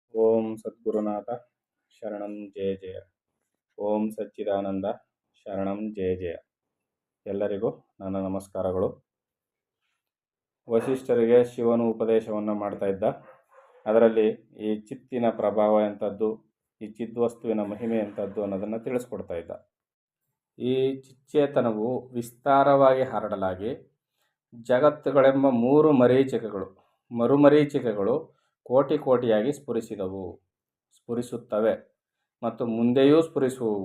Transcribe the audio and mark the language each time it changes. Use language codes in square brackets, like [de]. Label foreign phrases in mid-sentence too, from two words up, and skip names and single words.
[sa] ಓಂ ಸದ್ಗುರುನಾಥ ಶರಣಂ ಜಯ ಜಯ. ಓಂ ಸಚ್ಚಿದಾನಂದ ಶರಣಂ ಜಯ ಜಯ. [kn] ಎಲ್ಲರಿಗೂ ನನ್ನ ನಮಸ್ಕಾರಗಳು. ವಸಿಷ್ಠರಿಗೆ ಶಿವನು ಉಪದೇಶವನ್ನು ಮಾಡ್ತಾ ಇದ್ದ. ಅದರಲ್ಲಿ ಈ ಚಿತ್ತಿನ ಪ್ರಭಾವ ಎಂಥದ್ದು, ಈ ಚಿದ್ವಸ್ತುವಿನ ಮಹಿಮೆ ಎಂಥದ್ದು ಅನ್ನೋದನ್ನು ತಿಳಿಸ್ಕೊಡ್ತಾ ಇದ್ದ. ಈ ಚಿಚ್ಚೇತನವು ವಿಸ್ತಾರವಾಗಿ ಹರಡಲಾಗಿ ಜಗತ್ತುಗಳೆಂಬ ಮೂರು ಮರುಮರೀಚಿಕೆಗಳು ಕೋಟಿ ಕೋಟಿಯಾಗಿ ಸ್ಫುರಿಸುತ್ತವೆ ಮತ್ತು ಮುಂದೆಯೂ ಸ್ಫುರಿಸುವವು.